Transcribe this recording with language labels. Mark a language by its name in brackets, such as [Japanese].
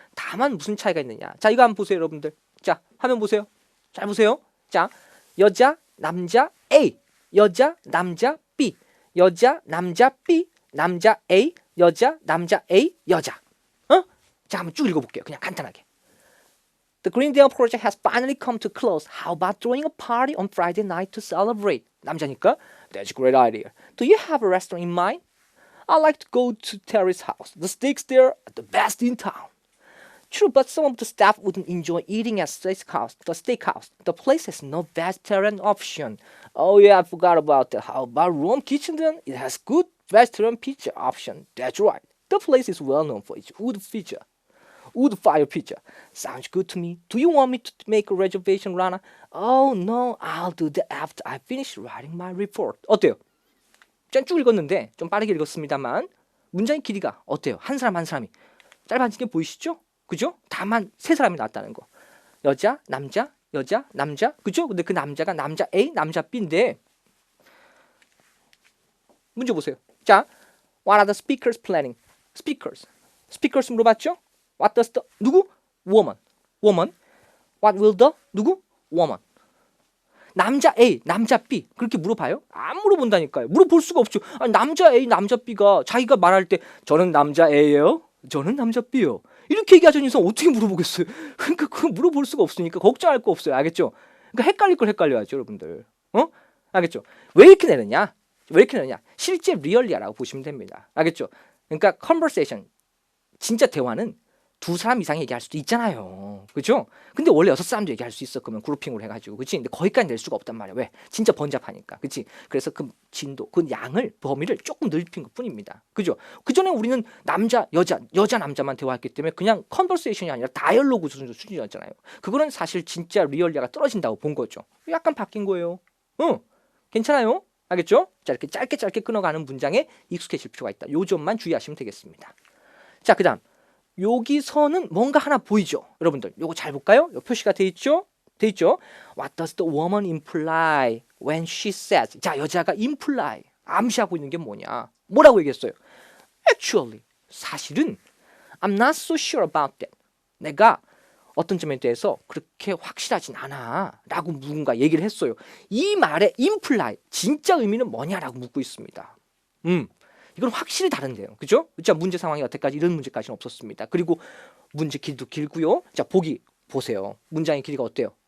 [Korean] 다만 무슨 차이가 있느냐. 자, 이거 한번 보세요, 여러분들. 자, 화면 보세요. 잘 보세요. 자, 여자, 남자 A, 여자, 남자 B, 여자, 남자 B, 남자 A, 여자, 남자 A, 여자. 자, 한번 쭉 읽어볼게요. 그냥 간단하게. [English] The Green Day project has finally come to close. How about throwing a party on Friday night to celebrate? [Korean] 남자니까 [English] That's a great idea. Do you have a restaurant in mind? I'd like to go to Terry's house. The steaks there are the best in town. True, but some of the staff wouldn't enjoy eating at the steakhouse. The place has no vegetarian option. Oh yeah, I forgot about that. How about Room Kitchen then? It has good vegetarian pizza option. That's right. The place is well known for its wood fire pizza. Sounds good to me. Do you want me to make a reservation, Rana? Oh no, I'll do that after I finish writing my report. [Korean] 어때요? 쭉 읽었는데 좀 빠르게 읽었습니다만 문장의 길이가 어때요? 한 사람이 짧아진 게 보이시죠? 그죠? 다만 세 사람이 나왔다는 거. 여자, 남자, 여자, 남자. 그죠? 근데 그 남자가 남자 A, 남자 B인데 문제 보세요. [English] 자, what are the speakers planning? [Korean] Speakers 물어봤죠? [English] What does the [Korean] 누구? [English] Woman. What will the 누구? Woman. [Korean] 남자 A, 남자 B 그렇게 물어봐요? 안 물어본다니까요. 물어볼 수가 없죠. 아니, 남자 A, 남자 B가 자기가 말할 때 저는 남자 A예요. 저는 남자 B요. 이렇게 얘기하자는 이상 어떻게 물어보겠어요? 그러니까 그거 물어볼 수가 없으니까 걱정할 거 없어요. 알겠죠? 그러니까 헷갈릴 걸 헷갈려야죠, 여러분들. 알겠죠? 왜 이렇게 내느냐? 실제 리얼리아라고 보시면 됩니다. 알겠죠? 그러니까 conversation 진짜 대화는 두 사람 이상 얘기할 수도 있잖아요. 그죠? 근데 원래 6사람도 얘기할 수 있어. 그러면 그룹핑으로 해가지고. 그치? 근데 거기까지 낼 수가 없단 말이야. 왜? 진짜 번잡하니까. 그치? 그래서 그 진도, 그 양을, 범위를 조금 넓힌 것 뿐입니다. 그죠? 그 전에 우리는 남자, 여자, 남자만 대화했기 때문에 그냥 컨버세이션이 아니라 다이얼로그 수준이었잖아요. 그거는 사실 진짜 리얼리아가 떨어진다고 본 거죠. 약간 바뀐 거예요. 괜찮아요? 알겠죠? 자, 이렇게 짧게 끊어가는 문장에 익숙해질 필요가 있다. 요 점만 주의하시면 되겠습니다. 자, 그 다음. 여기서는 뭔가 하나 보이죠? 여러분들, 요거 잘 볼까요? 요 표시가 돼 있죠? [English] What does the woman imply when she says? [Korean] 자, 여자가 imply, 암시하고 있는 게 뭐냐? 뭐라고 얘기했어요? [English] Actually, [Korean] 사실은 [English] I'm not so sure about that. [Korean] 내가 어떤 점에 대해서 그렇게 확실하진 않아 라고 누군가 얘기를 했어요. 이 말의 imply, 진짜 의미는 뭐냐라고 묻고 있습니다. 이건 확실히 다른데요. 그죠? 자, 문제 상황이 여태까지 이런 문제까지는 없었습니다. 그리고 문제 길이도 길고요. 자, 보기 보세요. 문장의 길이가 어때요?